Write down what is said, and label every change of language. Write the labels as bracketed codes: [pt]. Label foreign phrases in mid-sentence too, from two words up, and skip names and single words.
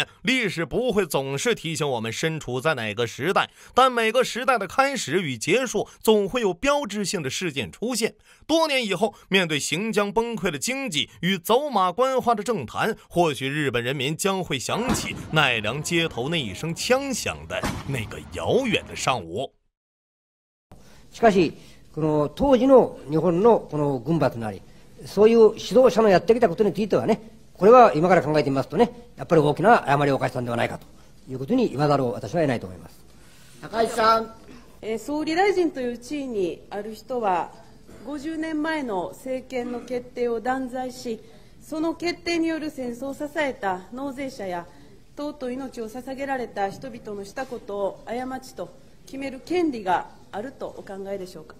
[zh] 历史不会总是提醒我们身处在哪个时代，但每个时代的开始与结束总会有标志性的事件出现。多年以后，面对行将崩溃的经济与走马观花的政坛，或许日本人民将会想起奈良街头那一声枪响的那个遥遠的上午。 [ja] しかしこの当時の日本のこの軍閥なりそういう指導者のやってきたことについてはね、これは今から考えてみますとね、やっぱり大きな誤りを犯したんではないかということに言わざるを私は得ないと思います。高市さん、総理大臣という地位にある人は50年前の政権の決定を断罪し、その決定による戦争を支えた納税者や尊い命を捧げられた人々のしたことを過ちと決める権利があるとお考えでしょうか。